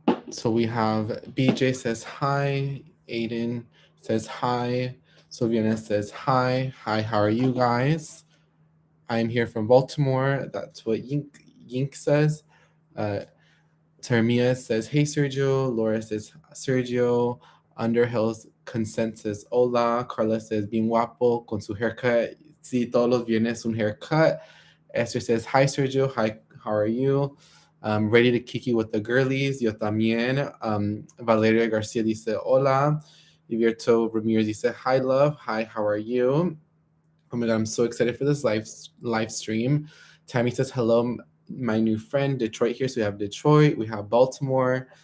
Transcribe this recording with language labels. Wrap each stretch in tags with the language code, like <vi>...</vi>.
<en>So we have BJ says hi, Aiden says hi, Sylviana says hi. Hi, how are you guys? I'm here from Baltimore. That's what Yink says. Uh, Termia says, hey Sergio. Laura says, Sergio. Underhill's consent says, hola.</en> <es>Carla</es> <en>says,</en> <es>bien guapo con su haircut. Sí, todos los viernes un haircut.</es> <en>Esther says, hi Sergio. Hi, how are you? Ready to Kiki with the girlies.</en> <es>Yo también. Valeria Garcia dice, hola.</es> <en>Ivierto Ramirez</en> <es>dice,</es> <en>hi love. Hi, how are you? Oh my god, I'm so excited for this live stream. Tammy says hello, my new friend Detroit here. So we have Detroit, we have Baltimore.</en>